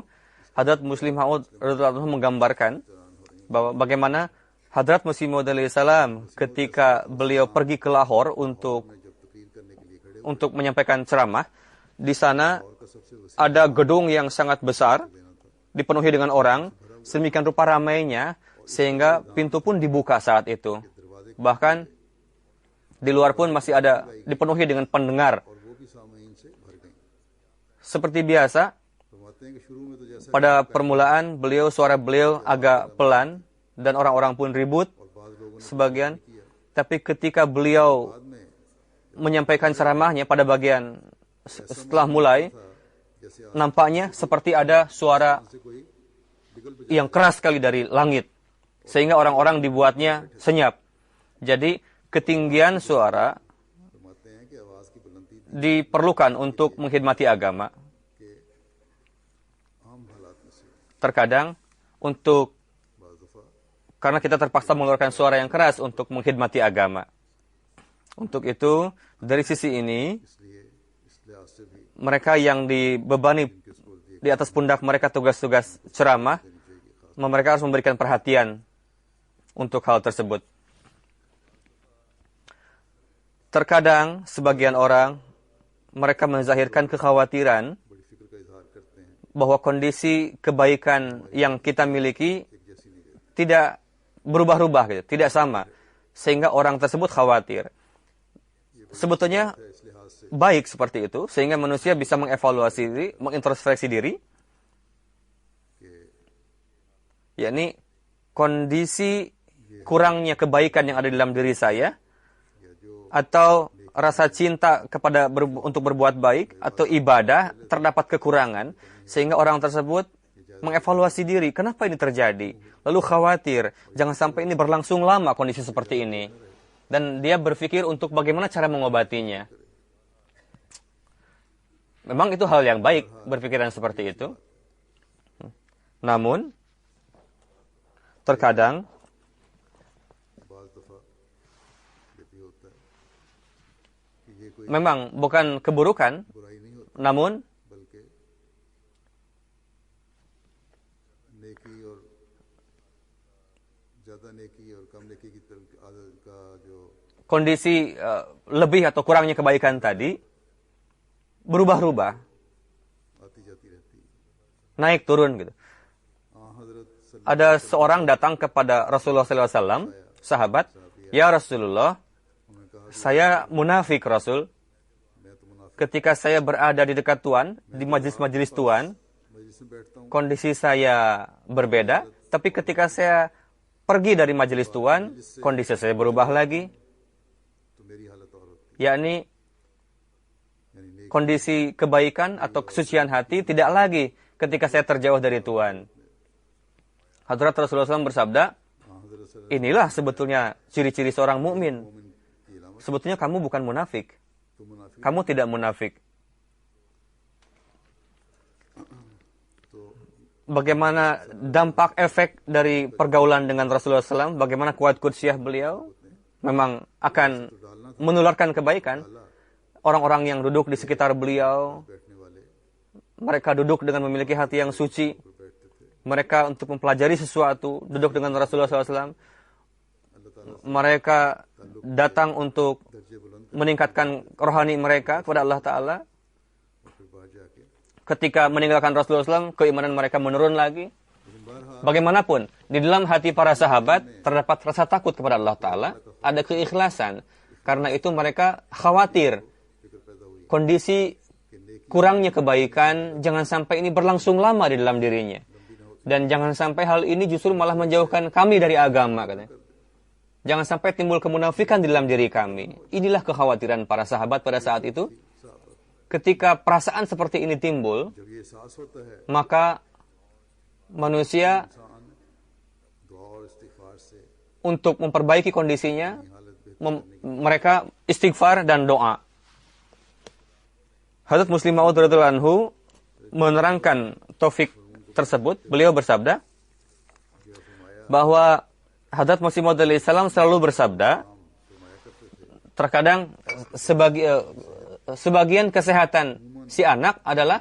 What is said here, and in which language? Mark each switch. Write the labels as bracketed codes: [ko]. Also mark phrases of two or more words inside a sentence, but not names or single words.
[id] Hadrat Muslih Maud [ar] رضي الله عنه [id] menggambarkan bahwa bagaimana Hadrat Masih Maud [ar] عليه السلام [id] ketika beliau pergi ke Lahore untuk menyampaikan ceramah, di sana ada gedung yang sangat besar, dipenuhi dengan orang, sedemikian rupa ramainya, sehingga pintu pun dibuka saat itu. Bahkan di luar pun masih ada dipenuhi dengan pendengar. [ur] और वो भी सामीन से भर गई। [id] Seperti biasa, [ur] फरमाते हैं कि शुरू में तो जैसा [id] pada permulaan suara beliau agak pelan dan orang-orang pun ribut [ur] और बाद लोगों ने [id] sebagian. Tapi ketika beliau [ur] बाद में [id] menyampaikan ceramahnya pada bagian setelah mulai, [ur] जैसे [id] nampaknya seperti ada suara [ur] से कोई बिगल बजा [id] yang keras sekali dari langit, sehingga orang-orang dibuatnya senyap. Jadi ketinggian suara [ur] फरमाते हैं कि आवाज की बुलंदी [id] diperlukan untuk menghormati agama. [ur] के आम हालात में से [id] Terkadang untuk [ur] बाज़ दफ़ा [id] karena kita terpaksa mengeluarkan suara yang keras untuk menghormati agama. Untuk itu, dari sisi ini, [ur] इसलिए इस लिहाज से भी [id] mereka yang dibebani di atas pundak mereka tugas-tugas ceramah, mereka harus memberikan perhatian untuk hal tersebut. Terkadang, sebagian orang, mereka menzahirkan kekhawatiran [ur] बड़ी फिक्र का इजहार करते हैं, [id] bahwa kondisi kebaikan yang kita miliki [ur] एक जैसी नहीं रहती। [id] tidak berubah-ubah, gitu, tidak sama, sehingga orang tersebut khawatir. Sebetulnya [ur] इस लिहाज से [id] baik seperti itu, sehingga manusia bisa mengevaluasi diri, mengintrospeksi diri, yakni kondisi kurangnya kebaikan yang ada di dalam diri saya, [ur] या जो [id] atau rasa cinta kepada untuk berbuat baik, atau ibadah terdapat kekurangan, sehingga orang tersebut mengevaluasi diri, kenapa ini terjadi? Lalu khawatir, jangan sampai ini berlangsung lama kondisi seperti ini. Dan dia berpikir untuk bagaimana cara mengobatinya. Memang itu hal yang baik, berpikiran seperti itu. Namun, terkadang, [ur] बाज़ दफ़ा ये भी होता है कि ये कोई [id] memang bukan keburukan, [ur] बुराई नहीं होती, [id] namun [ur] बल्कि नेकी और ज़्यादा नेकी और कम नेकी की तरफ आदत का जो [id] kondisi lebih atau kurangnya kebaikan tadi berubah-ubah, [ur] आती जाती रहती है। [id] naik turun gitu. [ur] हज़रत [id] Ada seorang datang kepada Rasulullah SAW, sahabat, ya Rasulullah, [ur] उन्होंने कहा [id] saya munafik Rasul. [ur] मैं तो मुनाफिक [id] Ketika saya berada di dekat Tuhan, di majelis-majelis Tuhan, [ur] मजलिस में बैठता हूँ, [id] kondisi saya berbeda. Tapi ketika saya pergi dari majelis Tuhan, kondisi saya berubah lagi. [ur] तो मेरी हालत और होती [id] Yakni [ur] है, यानी नेक [id] kondisi kebaikan atau kesucian hati tidak lagi ketika saya terjauh dari Tuhan. Hadrat Rasulullah SAW bersabda, [ur] हज़रत [id] inilah sebetulnya ciri-ciri seorang mukmin. [ur] मोमिन की अलामत, [id] Sebetulnya kamu bukan munafik. [ur] तो मुनाफिक [id] Kamu tidak munafik. [ur] तो [id] Bagaimana dampak efek dari pergaulan dengan Rasulullah SAW, bagaimana kuat kudsiyah beliau, memang akan menularkan kebaikan. Orang-orang yang duduk di sekitar beliau, [ur] बैठने वाले [id] mereka duduk dengan memiliki hati yang suci. [ur] बैठते थे, [id] Mereka untuk mempelajari sesuatu, duduk dengan Rasulullah SAW. [ur] अल्लाह ताला [id] Mereka datang untuk [ur] दर्जे बुलंद [id] meningkatkan rohani mereka kepada Allah Ta'ala. [ur] और फिर बाहर जाके, [id] Ketika meninggalkan Rasulullah SAW, keimanan mereka menurun lagi. [ur] लेकिन बहरहाल [id] Bagaimanapun, di dalam hati para sahabat terdapat rasa takut kepada Allah Ta'ala, ada keikhlasan. Karena itu mereka khawatir [ur] फिक्र पैदा हुई [id] kondisi [ur] कि नेकी [id] kurangnya kebaikan jangan sampai ini berlangsung lama di dalam dirinya. Dan jangan sampai hal ini justru malah menjauhkan kami dari agama, katanya. Jangan sampai timbul kemunafikan di dalam diri kami. Inilah kekhawatiran para sahabat pada saat itu. Ketika perasaan seperti ini timbul, [ur] जब ये एहसास होता है, [id] maka manusia [ur] इंसान दुआ और इस्तिगफार से [id] untuk memperbaiki kondisinya, [ur] हालत बेहतर [id] mereka istighfar dan doa. Hadrat Muslim Maud [ar] رضي الله عنه [id] menerangkan topik tersebut. Beliau bersabda bahwa Hadrat Masih Maud [ar] عليه السلام [id] selalu bersabda, terkadang sebagian kesehatan si anak adalah